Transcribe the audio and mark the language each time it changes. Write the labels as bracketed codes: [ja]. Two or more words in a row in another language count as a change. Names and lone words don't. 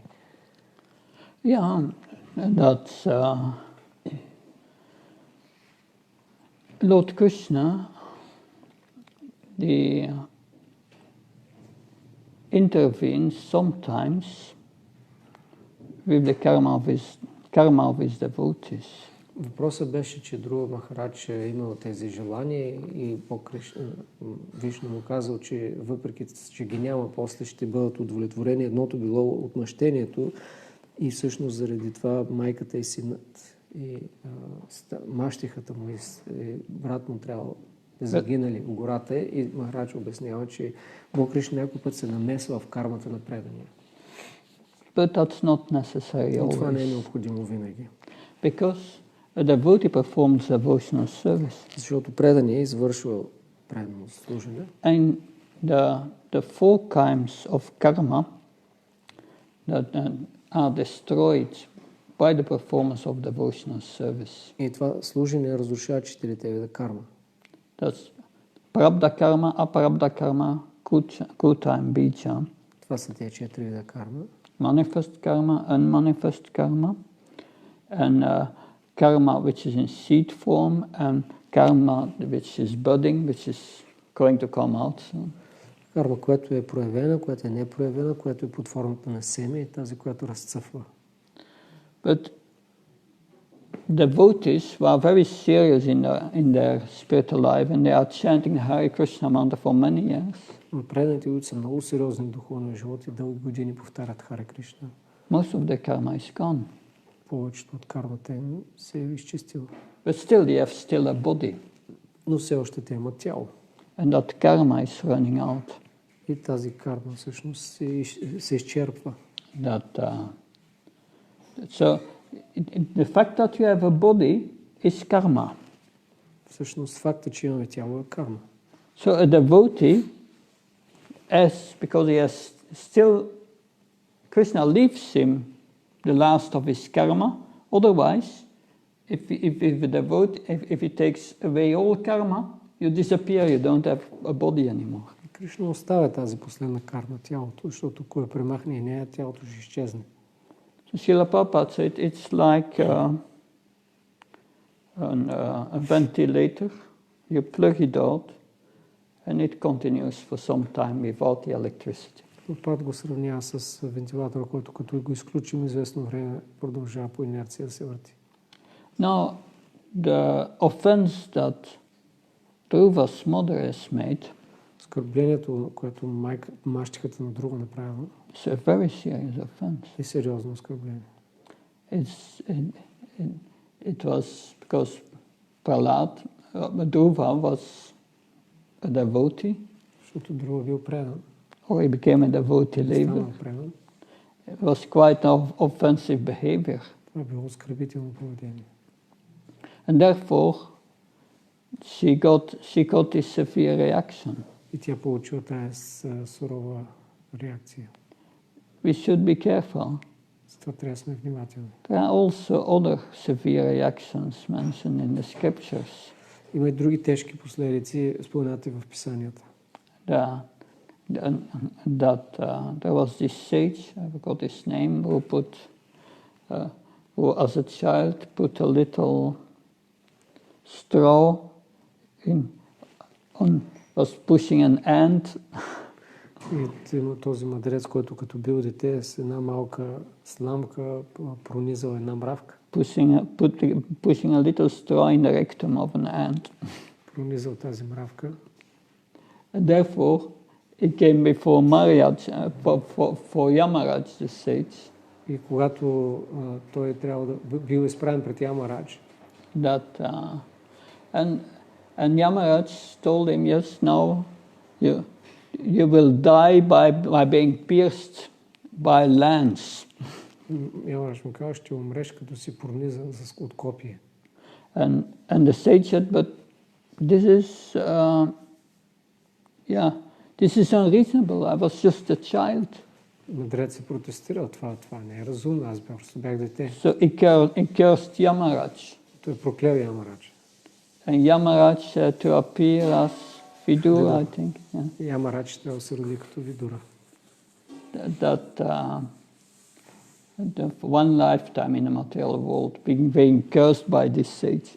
[en] Yeah, and that's Lord Krishna, intervenes sometimes with the karma of his devotees. [bg] Въпросът беше, че Друга Махарадж е имал тези желания и Вишну му казал, че въпреки че ги няма, после ще бъдат удовлетворени. Едното било отмъщението и всъщност заради това майката и синът и мащихата му и брат му трябва да загинали в гората и Махарадж обяснява, че Бог Кришна някой път се намесва в кармата на предания. [en] But that's not necessary always. [bg] Това не е необходимо винаги. [en] Because a devotee performs devotional service. [bg] Защото преданият извършва предано служене. [en] And the four kinds of karma that are destroyed by the performance of devotional service. [bg] И това служене разрушава четирите вида карма. [en] That's prabdha karma, aprabdha karma, kruta and bija. [bg] Това са тези четири вида карма. [en] Manifest karma, unmanifest karma, and karma which is in seed form, and karma which is budding, which is going to come out soon. [bg] Карма, която е проявена, която е непроявена, която е под формата на семе и тази, която разцъфва. [en] But devotees who are very serious in their spiritual life and they are chanting the Hare Krishna mantra for many years. [bg] Но преданите, които са много сериозни в духовния живот и дълги години повтарят Харе Кришна. [en] Most of their karma is gone. [bg] Повечето от кармата им се е изчистила. [en] But still they have still a body. [bg] Но все още те имат тяло. [en] And that karma is running out. [bg] И тази карма всъщност се изчерпва. [en] So the fact that you have a body is karma. [bg] Всъщност факта, че имаме тяло е карма. [en] So a devotee, because he has still, Krishna leaves him the last of his karma. Otherwise, if he takes away all karma, you disappear, you don't have a body anymore. [bg] Кришна оставя тази последна карма, тялото, защото ако я премахне и нея, тялото ще изчезне. [en] So Srila Prabhupada said it's like a ventilator. You plug it out and it continues for some time without the electricity. [bg] Прабхупад го сравнява с вентилатора, който като го изключим известно време, продължава по инерция да се върти. [en] Now, the offense that Dhruva's mother has made, [bg] оскърблението, което мащихата на Друга направила, [en] is a very serious offense. [bg] е сериозно оскърбление. [en] It was because Prahlad, Dhruva was a devotee. [bg] Защото Друга бил предан. [en] Or he became a devotee later. It was quite an offensive behavior. [bg] Това било оскърбително поведение. [en] And therefore, she got this severe reaction. [bg] И тя получила тази сурова реакция. [en] We should be careful. [bg] Затова трябва да сме внимателни. [en] There are also other severe reactions mentioned in the scriptures. [bg] Има и други тежки последици, споменати в писанията. [en] There was this sage, I forgot his name, who as a child put a little straw was pushing an ant. [bg] И има този мъдрец, който като бил дете с една малка сламка пронизал една мравка. [en] Pushing a little straw in the rectum of an ant. [bg] Пронизал тази мравка. [en] And therefore, it came before for Yamaraj, the sage. [bg] И когато той трябва да бил изправен пред Ямарадж. [en] And Yamaraj told him, yes, now you will die by being pierced by lance. [bg] Ямарадж му казва, ще умреш като си пронизан от копие. [en] And the sage said, but this is unreasonable. I was just a child. [bg] Мъдрецът протестирал това не е разумно, аз просто бях дете. [en] So he cursed Yamaraj. [bg] Той проклял Ямарадж. [en] And Yamaraj to appear as Vidura, I think. Yeah. [bg] Ямарадж трябва да се роди като Видура. [en] That the one lifetime in the material world being cursed by this sage.